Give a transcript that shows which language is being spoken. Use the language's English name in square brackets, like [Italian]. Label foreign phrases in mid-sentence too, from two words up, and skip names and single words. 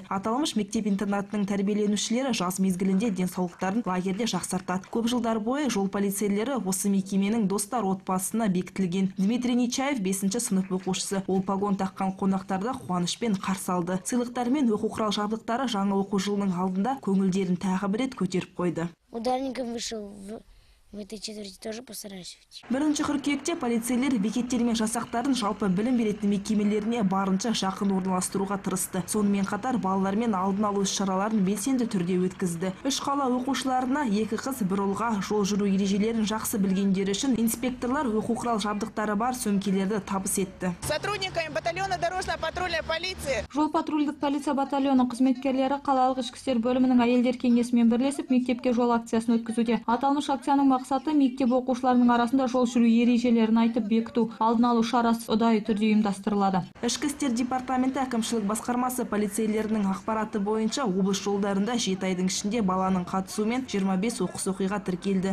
[Kazakh] Аталмыш мектеп-интернатының тәрбиеленушілері жаз мезгілінде денсаулықтарын лагерде жақсартады. Көп жылдар бойы жол полицейлері осы мекеменің достар отбасына бекітілген. Дмитрий Нечаев 5-ші сынып оқушысы. Ол погон таққан қонақтарды қуанышпен қарсы алды. Сыйлықтар мен оқу құрал жабдықтары жаңа оқу жылының алдында көңілдерін тағы бір рет көтеріп қойды. [Russian] Ударником вышел в этой четверти, тоже постараюсь. [Kazakh] 1-ші қыркүйекте полицейлер бекеттер мен жасақтарын жалпы білім беретін мекемелеріне барынша жақын орналастыруға тырысты. Сонымен қатар балалармен алдын алу іс-шараларын белсенді түрде өткізді. 3 қала оқушыларына 2 қыз, 1 ұлға жол жүру ережелерін жақсы білгендері үшін инспекторлар оқу құрал жабдықтары бар сөмкелерді табыс етті. [Russian] Сотрудниками батальона дорожно-патрульной полиции. [Kazakh] Жол патрульдік полиция батальоны қызметкерлері қалалық ішкі істер бөлімінің әйелдер кеңесімен бірлесіп мектепке жол акциясын өткізуде. Аталмыш акцияның мақсаты мектеп оқушыларының арасында жол жүру ережелерін айтып бекіту, алдын алу шарасы ұдайы түрде ұйымдастырылады. Ішкі істер департаменті әкімшілік басқармасы полицейлерінің ақпараты бойынша облыс жолдарында 7 айдың ішінде баланың қатысуымен 25 оқыс оқиға тіркелді.